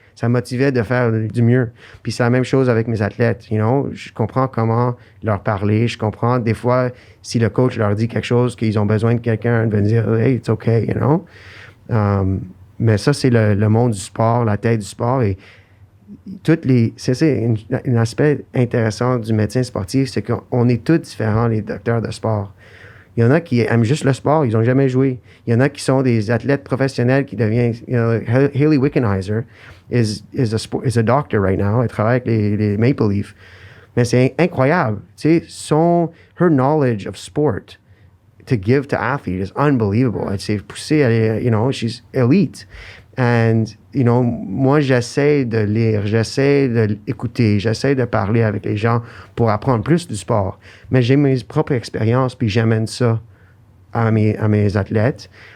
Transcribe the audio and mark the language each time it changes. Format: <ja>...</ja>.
<fr>Ça me motivait de faire du mieux. Puis c'est la même chose avec mes athlètes, Je comprends comment leur parler. Je comprends des fois, si le coach leur dit quelque chose, qu'ils ont besoin de quelqu'un de venir dire «</fr> <en>Hey, it's okay</en> <fr>», mais ça, c'est le monde du sport, la tête du sport. Et c'est un aspect intéressant du médecin sportif, c'est qu'on est tous différents, les docteurs de sport. Il y en a qui aiment juste le sport, ils n'ont jamais joué. Il y en a qui sont des athlètes professionnels qui deviennent...</fr> <en>Hayley Wickenheiser is a doctor right now.</en> <fr>Elle travaille avec les Maple Leafs. Mais c'est incroyable. Tu sais,</fr> <en>her knowledge of sport to give to athletes is unbelievable.</en> <fr>Elle s'est poussée,</fr> <en>she's elite. And,</en> <fr>moi, j'essaie de lire, j'essaie d'écouter, j'essaie de parler avec les gens pour apprendre plus du sport. Mais j'ai mes propres expériences, puis j'amène ça à mes athlètes.</fr>